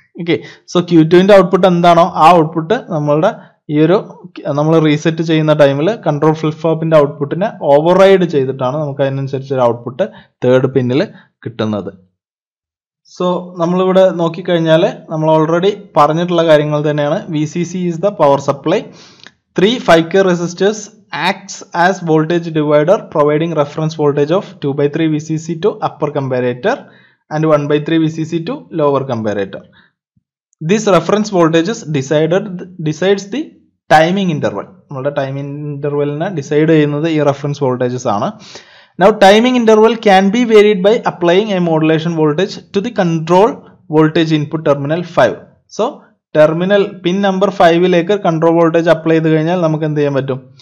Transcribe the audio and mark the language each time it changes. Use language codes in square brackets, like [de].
[ml] Okay, so Q2ന്റെ output എന്താണോ ആ output നമ്മളുടെ ഈ ഒരു നമ്മൾ റീസെറ്റ് ചെയ്യുന്ന ടൈമിൽ കൺട്രോൾ ഫ്ലിപ്പ് ഫ്ലോപ്പിന്റെ ഔട്ട്പുട്ടിനെ ഓവർ റൈഡ് ചെയ്തിട്ടാണ് നമുക്ക് അതിനനുസരിച്ച് ഒരു ഔട്ട്പുട്ട് 3rd പിന്നിൽ കിട്ടുന്നത്. സോ നമ്മളിവിടെ നോക്കിക്കഴിഞ്ഞാൽ നമ്മൾ ഓൾറെഡി പറഞ്ഞിട്ടുള്ള കാര്യങ്ങൾ തന്നെയാണ്. [en] VCC is the power supply. 3 5K resistors acts as voltage divider providing reference voltage of 2/3 VCC to upper comparator and 1/3 VCC to lower comparator. This reference voltages decides the timing interval. [ml] നമ്മുടെ timing ഇന്റർവെലിനെ decide ചെയ്യുന്നത് ഈ reference voltages ആണ്. [en] Now timing interval can be varied by applying a modulation voltage to the control voltage input terminal 5. [ml] So terminal pin number 5ലേക്ക് control voltage apply ചെയ്ത് കഴിഞ്ഞാൽ നമുക്ക് എന്ത് ചെയ്യാൻ പറ്റും?